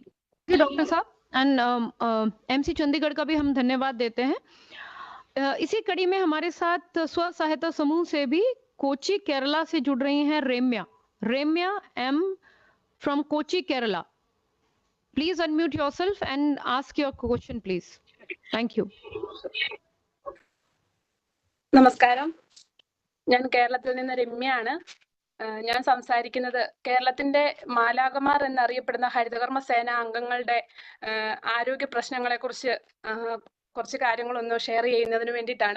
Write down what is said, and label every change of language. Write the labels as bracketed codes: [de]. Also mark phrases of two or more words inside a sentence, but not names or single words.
[hi] डॉक्टर साहब एंड एमसी चंडीगढ़ का भी हम धन्यवाद देते हैं। इसी कड़ी में हमारे साथ स्व सहायता समूह से भी कोची केरला से जुड़ रही हैं रेम्या एम फ्रॉम कोची केरला। [en] please unmute yourself and ask your question please. thank you. [ml] നമസ്കാരം, ഞാൻ കേരളത്തിൽ നിന്ന് രമ്യയാണ്. ഞാൻ സംസാരിക്കുന്നത് കേരളത്തിന്റെ മാലാഖമാർ എന്നറിയപ്പെടുന്ന ഹരിതകർമ്മ സേന അംഗങ്ങളുടെ ആരോഗ്യ പ്രശ്നങ്ങളെ കുറിച്ച് കുറച്ച് കാര്യങ്ങളൊന്ന് ഷെയർ ചെയ്യുന്നതിന് വേണ്ടിയിട്ടാണ്.